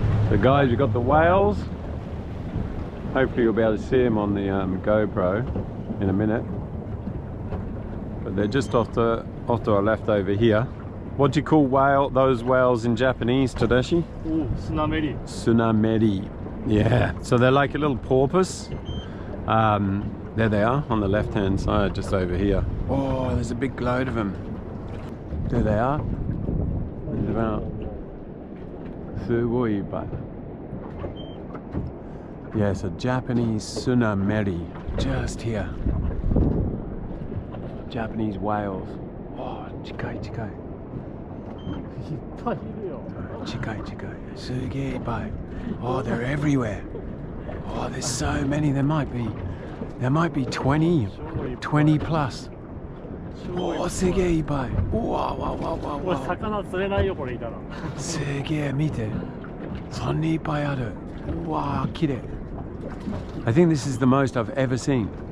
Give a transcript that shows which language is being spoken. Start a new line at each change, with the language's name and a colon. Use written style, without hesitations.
English: So guys, we've got the whales. Hopefully you'll be able to see them on the GoPro in a minute. But they're just off to our left over here. What do you call those whales in Japanese, Tadashi? Oh, Tsunameri. Tsunameri. Yeah, so they're like a little porpoise. There they are on the left-hand side, just over here. Oh, there's a big load of them. There they are. There's about
Japanese: すごいいっぱい.
English: Yes, a Japanese Tsunameri just here. Japanese whales. Oh,
Japanese: 近い近い。いっぱいいるよ。近い近い。すげえいっぱい。
English: Oh, they're everywhere. Oh, there's so many. There might be 20 plus.
Japanese: Oh, すげえいっぱい。うわわわわこれわ。魚釣れないよ、これいたら。すげえ見て。そんなにいっぱいある。うわ綺麗。
English: I think this is the most I've ever seen.